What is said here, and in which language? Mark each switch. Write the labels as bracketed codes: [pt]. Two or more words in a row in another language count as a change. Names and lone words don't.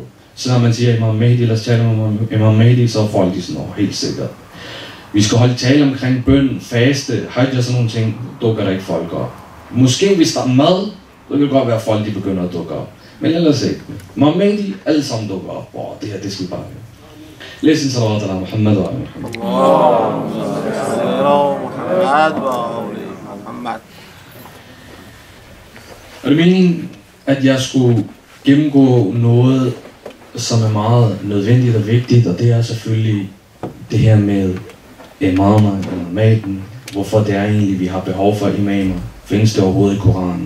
[da] Så når man siger Imam Mahdi, lad os tale om Imam Mahdi, så er folk de sådan, helt sikkert. Vi skal holde tale omkring bøn, faste, hajj og sådan nogle ting, dukker der ikke folk op. Måske hvis der er mad, så kan det godt være, at folk de begynder at dukke op. Men ellers ikke. Imam Mahdi, alle sammen dukker op. Det her, det skal vi bare gøre. Læs en [ar] صلوات على محمد وعلى محمد. [da] Og det er meningen, at jeg skulle gennemgå noget, som er meget nødvendigt og vigtigt, og det er selvfølgelig det her med imamer, imamen. Hvorfor det er egentlig, vi har behov for imamer. Findes det overhovedet i Koranen?